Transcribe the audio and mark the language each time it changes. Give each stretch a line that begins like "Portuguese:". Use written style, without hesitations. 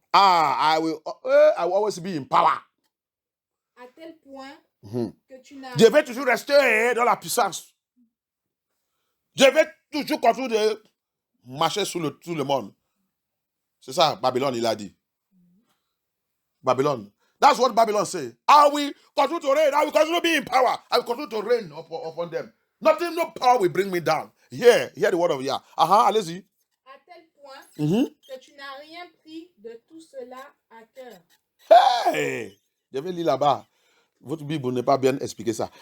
English: I will always be in power.
French: à tel point que tu n'as Je vais toujours rester dans la puissance. Je vais toujours continuer de marcher sur le monde. C'est ça, Babylone, il a dit. Babylone.
English: That's what Babylon say. I will continue to reign. I will continue to be in power. I will continue to reign upon them. Nothing, no power will bring me down. Hear the word of Yah.
French: Allez-y. à tel point que tu n'as rien pris de tout cela à cœur. Hey! Je vais lire là-bas. Votre Bible n'est pas bien expliqué ça.